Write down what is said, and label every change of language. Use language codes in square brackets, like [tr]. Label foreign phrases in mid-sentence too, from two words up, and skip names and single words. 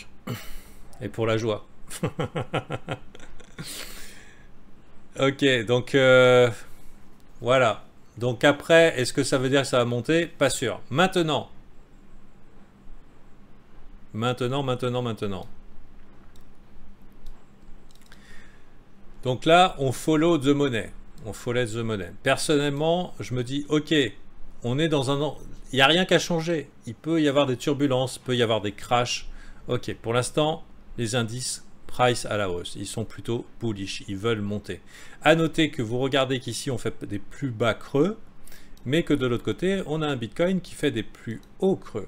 [fr] Et pour la joie. Ok, donc Voilà. Donc après, est-ce que ça veut dire que ça va monter? Pas sûr. Maintenant. Maintenant. Donc là, on [en] follow the money. On follow the money. [fr] Personnellement, je me dis, ok, on est dans un... Il n'y a rien qu'à changer. Il peut y avoir des turbulences, il peut y avoir des crashs. Ok, pour l'instant, les indices price à la hausse. Ils sont plutôt bullish. Ils veulent monter. À noter que vous regardez qu'ici, on fait des plus bas creux, mais que de l'autre côté, on a un Bitcoin qui fait des plus hauts creux.